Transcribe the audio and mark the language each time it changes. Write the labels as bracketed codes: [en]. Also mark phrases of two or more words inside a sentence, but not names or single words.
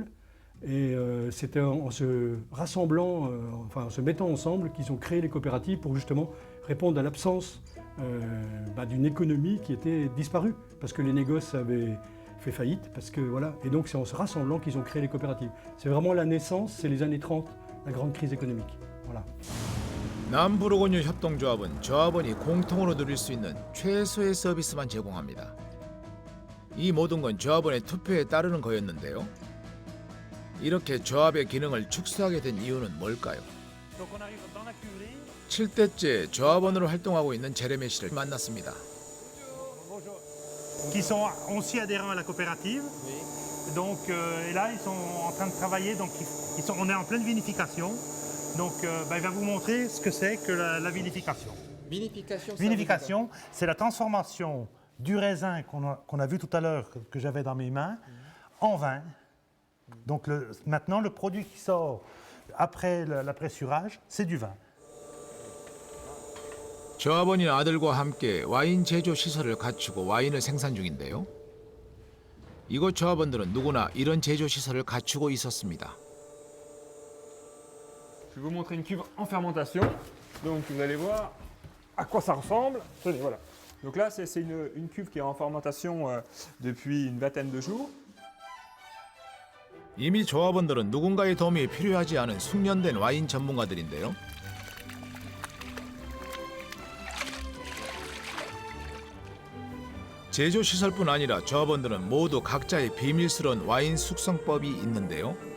[fr] Et c'était en se rassemblant, en se mettant ensemble qu'ils ont créé les coopératives pour justement répondre à l'absence d'une économie qui était disparue. Parce que les négoces avaient fait faillite. Et donc c'est en se rassemblant qu'ils ont créé les coopératives. C'est vraiment la naissance, c'est les années 30, la grande crise économique. Voilà. [ko] 남부르고뉴 협동조합은 조합원이 공통으로 누릴 수 있는 최소의 서비스만 제공합니다. 이 모든 건 조합원의 투표에 따르는 거였는데요. 이렇게 조합의 기능을 축소하게 된 이유는 뭘까요? 7대째 조합원으로 활동하고 있는 제레미 씨를 만났습니다. [fr] Qui sont aussi adhérents à la coopérative. Donc, et là, ils sont en train de travailler. Donc, on est en pleine vinification. Donc, il va vous montrer ce que c'est que la vinification. Vinification, c'est la transformation du raisin qu'on a vu tout à l'heure, que j'avais dans mes mains, en vin. Donc, maintenant, le produit qui sort après l'apressurage, c'est du vin. [ko] 조합원인 아들과 함께 와인 제조 시설을 갖추고 와인을 생산 중인데요. 이곳 조합원들은 누구나 이런 제조 시설을 갖추고 있었습니다. [fr] Je vais vous montrer une cuve en fermentation. Donc vous allez voir à quoi ça ressemble. Tenez, voilà. Donc là, c'est une cuve qui est en fermentation depuis une vingtaine de jours. [ko] 이미 조합원들은 누군가의 도움이 필요하지 않은 숙련된 와인 전문가들인데요. 제조 시설뿐 아니라 조합원들은 모두 각자의 비밀스러운 와인 숙성법이 있는데요.